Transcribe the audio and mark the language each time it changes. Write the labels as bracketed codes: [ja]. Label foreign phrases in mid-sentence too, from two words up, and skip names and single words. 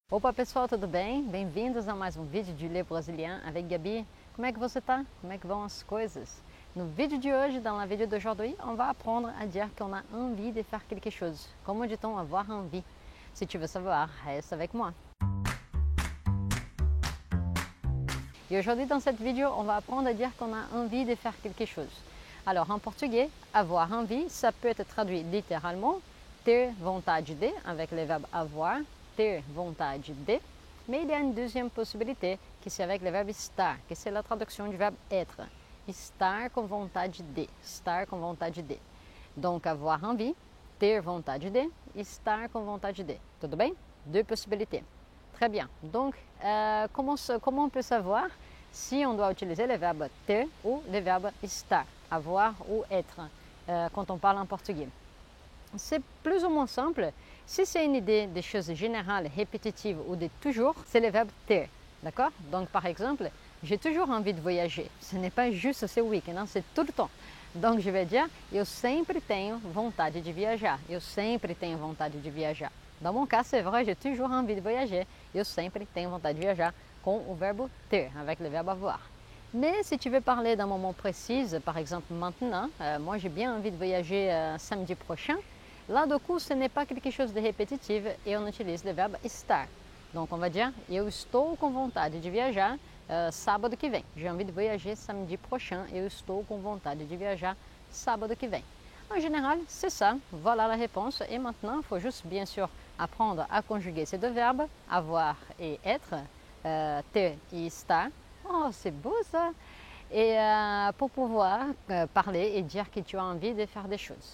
[pt] Opa pessoal, tudo bem? Bem-vindos a mais um vídeo de Le Brésilien avec Gabi. Como é que você tá? Como é que vão as coisas? No vídeo de hoje, [fr] dans la vidéo d'aujourd'hui, on va apprendre à dire qu'on a envie de faire quelque chose. Comment dit-on avoir envie? Si tu veux savoir, reste avec moi. Et aujourd'hui, dans cette vidéo, on va apprendre à dire qu'on a envie de faire quelque chose. Alors, en portugais, avoir envie, ça peut être traduit littéralement [pt] ter vontade de, [fr] avec le verbe avoir, [pt] ter vontade de. [fr] Mais il y a une deuxième possibilité, que c'est avec le verbe estar, que c'est la traduction du verbe être. [pt] Estar com vontade de, estar com vontade de. [fr] Donc, avoir envie, [pt] ter vontade de, estar com vontade de. Tudo bem? [fr] Deux possibilités. Très bien. Donc, comment on peut savoir si on doit utiliser le verbe ter ou le verbe estar, avoir ou être, quand on parle en portugais? C'est plus ou moins simple. Si c'est une idée de choses générales, répétitives ou de toujours, c'est le verbe ter. D'accord? Donc, par exemple, j'ai toujours envie de voyager. Ce n'est pas juste ce week-end, c'est tout le temps. Donc, je vais dire, [pt] eu sempre tenho vontade de viajar. Eu sempre tenho vontade de viajar. [fr] Dans mon cas, c'est vrai, j'ai toujours envie de voyager. [pt] Eu sempre tenho vontade de viajar com o verbo ter, [fr] avec le verbe avoir. Mais si tu veux parler d'un moment précis, par exemple maintenant, moi j'ai bien envie de voyager samedi prochain. Là, du coup, ce n'est pas quelque chose de répétitif et on utilise le verbe estar. Donc, on va dire, [pt] eu estou com vontade de viajar sábado que vem. [fr] J'ai envie de voyager samedi prochain. [pt] Eu estou com vontade de viajar sábado que vem. [fr] En général, c'est ça. Voilà la réponse. Et maintenant, il faut juste, bien sûr, apprendre à conjuguer ces deux verbes, avoir et être, ter et estar. Oh, c'est beau ça! Et pour pouvoir parler et dire que tu as envie de faire des choses.